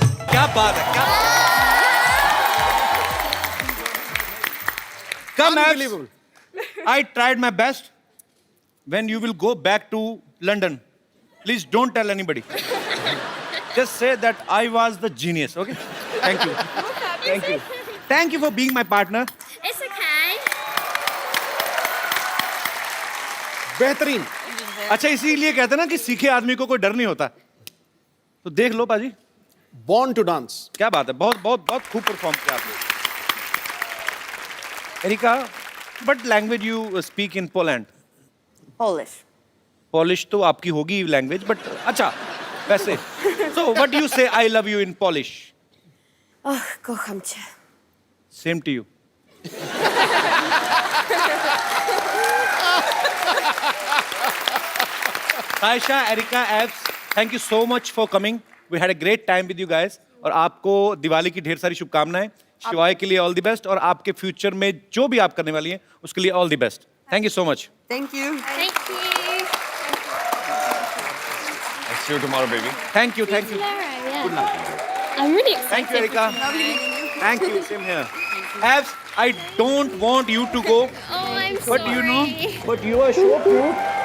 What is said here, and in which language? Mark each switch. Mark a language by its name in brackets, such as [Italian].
[Hindi] क्या बात है, क्या Come, [English] Unbelievable. I tried my best. When you will go back to London, please don't tell anybody. Just say that I was the genius, okay? Thank you. Thank you. Thank you for being my partner. It's okay. [Hindi] बेहतरीन. अच्छा, इसीलिए कहते हैं ना कि सीखे आदमी को कोई डर नहीं होता. तो देख लो पाजी. [English] Born to dance. [Hindi] क्या बात है, बहुत बहुत बहुत खूब परफॉर्म किया आपने. [English] Erika, what language you speak in Poland? Polish. [Hindi] Polish तो आपकी होगी लैंग्वेज, बट अच्छा वैसे. [English] So what do you say I love you in Polish? [Polish] Oh, kocham cię. [English] Same to you. Aisha, Erika, Abs, thank you so much for coming. We had a great time with you guys. [Hindi] और आपको दिवाली की ढेर सारी शुभकामनाएं. शिवाय के लिए [English] all the best [Hindi] और आपके फ्यूचर में जो भी आप करने वाली हैं उसके लिए all the best. [English] Thank you so much. Thank you. Thank you. I'll see you tomorrow, baby. Thank you, thank you. Laura, yeah. I'm really excited. Thank you, Erika. Thank you. Same here. Abs, I don't want you to go, Oh, I'm sorry. but you know, but you are so cute.